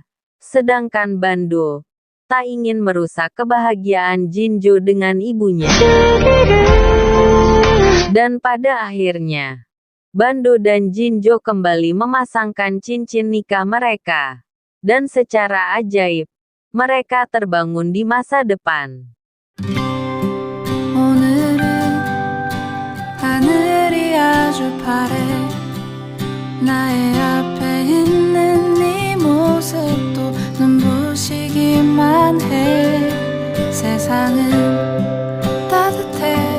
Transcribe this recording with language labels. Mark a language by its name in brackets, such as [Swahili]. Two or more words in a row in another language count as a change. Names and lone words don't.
[Indonesian] Sedangkan Bando tak ingin merusak kebahagiaan Jinjo dengan ibunya. Dan pada akhirnya, Bando dan Jinjo kembali memasangkan cincin nikah mereka. Dan secara ajaib, mereka terbangun di masa depan. [Korean] 오늘은 하늘이 아주 파래. 나의 앞에 있는 네 모습도 눈부시기만 해. 세상은 따뜻해.